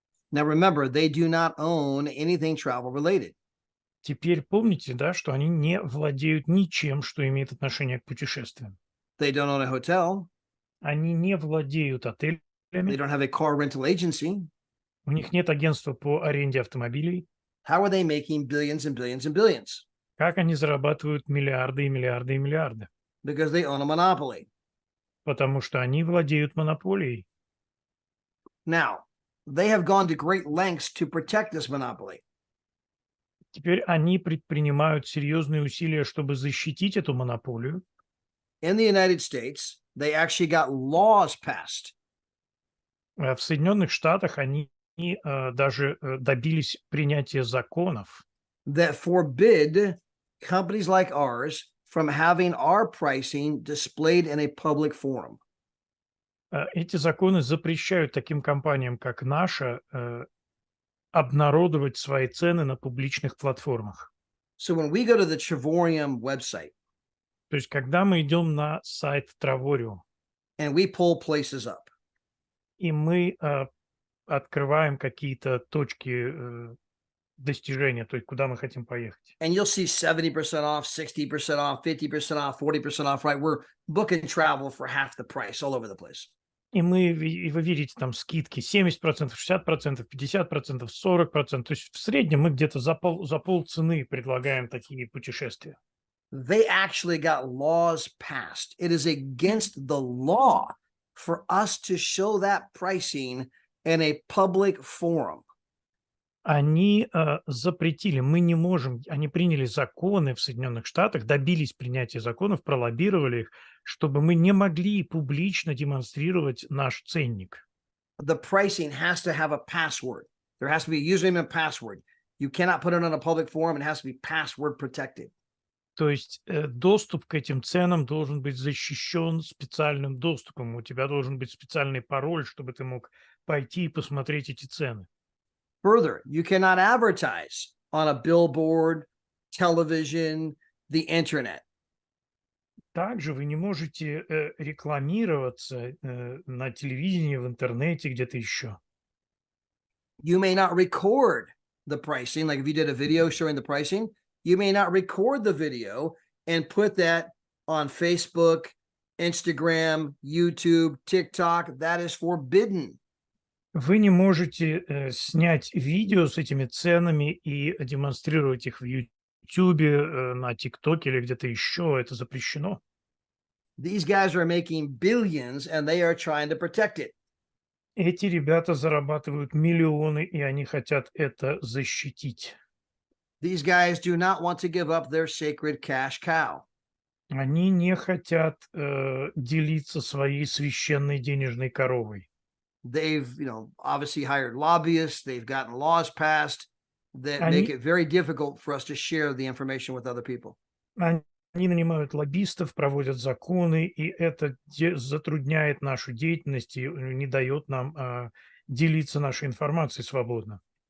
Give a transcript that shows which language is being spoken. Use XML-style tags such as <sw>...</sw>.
<en>Now remember, they do not own anything travel related.</en> <ru>Теперь помните, да, что они не владеют ничем, что имеет отношение к путешествиям.</ru> <en>They don't own a hotel.</en> <ru>Они не владеют</ru> <en>They</en> <ru>отелями,</ru> <en>don't have a car rental agency.</en> <ru>у них нет агентства по аренде автомобилей.</ru> <en>How are they making billions and billions and billions?</en> <ru>Как они зарабатывают миллиарды и миллиарды и миллиарды?</ru> <en>Because they own a monopoly.</en> <ru>Потому что они владеют монополией.</ru> <en>Now, they have gone to great lengths to protect this monopoly.</en> <ru>Теперь они предпринимают серьезные усилия, чтобы защитить эту монополию.</ru> <en>In the United States, they actually got laws passed</en> <ru>В Соединенных Штатах они даже добились принятия законов,</ru> <en>that forbid companies like ours from having our pricing displayed in a public forum.</en> <ru>Эти законы запрещают таким компаниям, как наша, обнародовать свои цены на публичных платформах.</ru> <en>So when we go to the Travorium website</en> <ru>То есть, когда мы идем на сайт Travorium,</ru> <en>and we pull places up,</en> <ru>и мы открываем какие-то точки достижения, то есть куда мы хотим поехать.</ru> <en>and you'll see 70% off, 60% off, 50% off, 40% off, right? We're booking travel for half the price all over the place.</en> <ru>И вы видите там скидки 70%, 60%, 50%, 40%. То есть в среднем мы где-то за пол цены предлагаем такие путешествия.</ru> <en>They actually got laws passed. It is against the law for us to show that pricing in a public forum.</en> <ru>Они запретили, мы не можем, они приняли законы в Соединенных Штатах, добились принятия законов, пролоббировали их, чтобы мы не могли публично демонстрировать наш ценник.</ru> <en>The pricing has to have a password. There has to be a username and password. You cannot put it on a public forum. It has to be password protected.</en> <ru>То есть доступ к этим ценам должен быть защищен специальным доступом. У тебя должен быть специальный пароль, чтобы ты мог пойти и посмотреть эти цены.</ru> <en>Further, you cannot advertise on a billboard, television, the internet.</en> <ru>Также вы не можете рекламироваться на телевидении, в интернете, где-то еще.</ru> <en>You may not record the pricing. Like if you did a video showing the pricing, you may not record the video and put that on Facebook, Instagram, YouTube, TikTok. That is forbidden.</en> <ru>Вы не можете снять видео с этими ценами и демонстрировать их в YouTube, на ТикТоке или где-то еще. Это запрещено.</ru> <en>These guys are making billions and they are trying to protect it.</en> <ru>Эти ребята зарабатывают миллионы, и они хотят это защитить.</ru> <en>These guys do not want to give up their sacred cash cow.</en> <ru>Они не хотят делиться своей священной денежной коровой.</ru> <en>They've, obviously hired lobbyists. They've gotten laws passed that make it very difficult for us to share the information with other people.</en> <ru>Они нанимают лоббистов, проводят законы, и это затрудняет нашу деятельность и не дает нам делиться нашей информацией свободно.</ru>